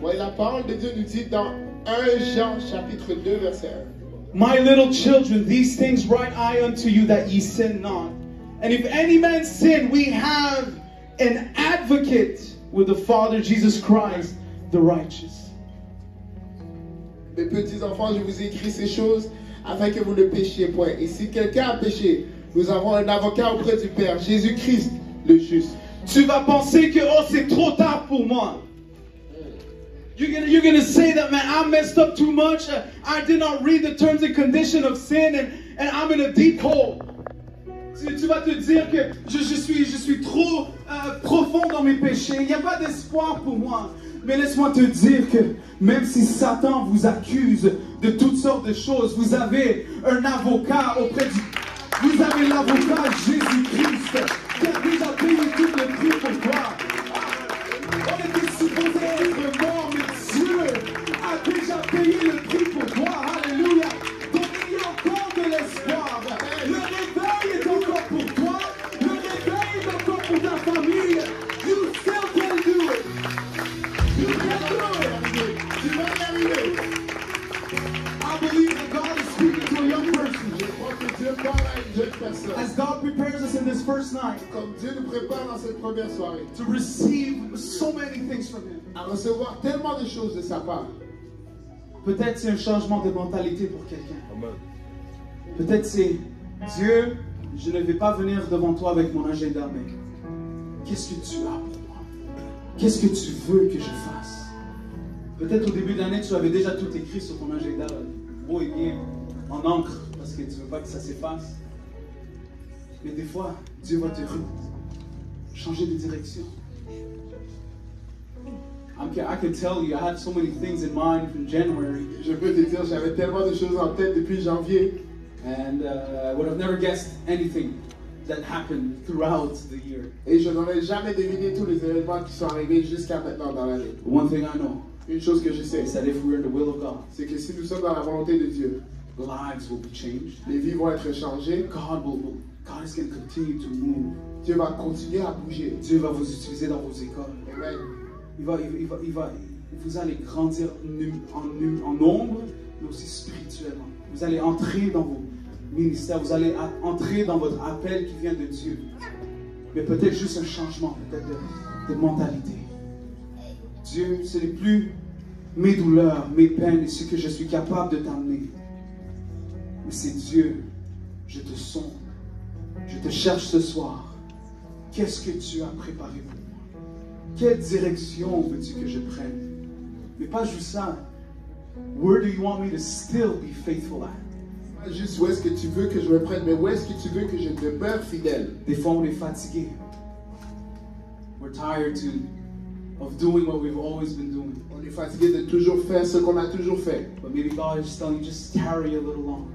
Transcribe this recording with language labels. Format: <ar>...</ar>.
<fr>Ouais, la parole de Dieu nous dit dans 1 Jean chapitre 2, verset 1.</fr> <en>My little children, these things write I unto you, that ye sin not. And if any man sin, we have an advocate with the Father, Jesus Christ, the righteous.</en> <fr>Mes petits enfants, je vous ai écrit ces choses afin que vous ne péchiez point. Et si quelqu'un a péché, nous avons un avocat auprès du Père, Jésus-Christ, le juste. Tu vas penser que oh, c'est trop tard pour moi.</fr> <en>You're gonna say that, man, I messed up too much. I did not read the terms and conditions of sin, and I'm in a deep hole.</en> <fr>Tu vas te dire que je suis trop profond dans mes péchés. Il n'y a pas d'espoir pour moi. Mais laisse-moi te dire que même si Satan vous accuse de toutes sortes de choses, vous avez un avocat auprès du... Vous avez l'avocat Jésus-Christ qui a déjà payé tout le prix pour toi. On était supposé être mort, mais Dieu a déjà payé le prix pour toi. Alléluia. Donc il y a encore de l'espoir. Le réveil est encore pour toi. Le réveil est encore pour ta famille.</fr> <en>You still can do it. You can do it.</en> <fr>Tu vas y arriver.</fr> <en>I believe that God is speaking to a young person.</en> <fr>Je crois que Dieu parle à une jeune personne.</fr> <en>As God prepares us in this first night.</en> <fr>Comme Dieu nous prépare dans cette première soirée.</fr> <en>To receive so many things from Him.</en> <fr>À recevoir tellement de choses de sa part. Peut-être c'est un changement de mentalité pour quelqu'un. Peut-être c'est Dieu, je ne vais pas venir devant toi avec mon agenda, mais qu'est-ce que tu as pour moi? Qu'est-ce que tu veux que je fasse? Peut-être au début de l'année, tu avais déjà tout écrit sur ton agenda, beau et bien, en encre, parce que tu ne veux pas que ça s'efface. Mais des fois, Dieu va te changer de direction.</fr> <en>I can tell you, I had so many things in mind from January.</en> <fr>Je peux te dire, j'avais tellement de choses en tête depuis janvier.</fr> <en>And I would have never guessed anything that happened throughout the year.</en> <fr>Et je n'aurais jamais deviné tous les événements qui sont arrivés jusqu'à maintenant dans l'année.</fr> <en>One thing I know.</en> <fr>Une chose que je sais,</fr> <en>is that if we're in the will of God,</en> <fr>c'est que si nous sommes dans la volonté de Dieu,</fr> <en>lives will be changed.</en> <fr>Les vies vont être changées.</fr> <en>God is going to continue to move.</en> <fr>Dieu va continuer à bouger. Dieu va vous utiliser dans vos écoles. Amen. Vous allez grandir en nombre, mais aussi spirituellement. Vous allez entrer dans vos ministères, vous allez entrer dans votre appel qui vient de Dieu. Mais peut-être juste un changement, peut-être de mentalité. Dieu, ce n'est plus mes douleurs, mes peines et ce que je suis capable de t'amener. Mais c'est Dieu, je te sonde, je te cherche ce soir. Qu'est-ce que tu as préparé pour moi? Quelle direction veux-tu que je prenne? Mais pas juste ça.</fr> <en>Where do you want me to still be faithful at?</en> <fr>Pas juste où est-ce que tu veux que je me prenne, mais où est-ce que tu veux que je demeure fidèle? Des fois, on est fatigué.</fr> <en>We're tired of doing what we've always been doing.</en> <fr>On est fatigué de toujours faire ce qu'on a toujours fait.</fr> <en>But maybe God is telling you, just tarry a little longer.</en>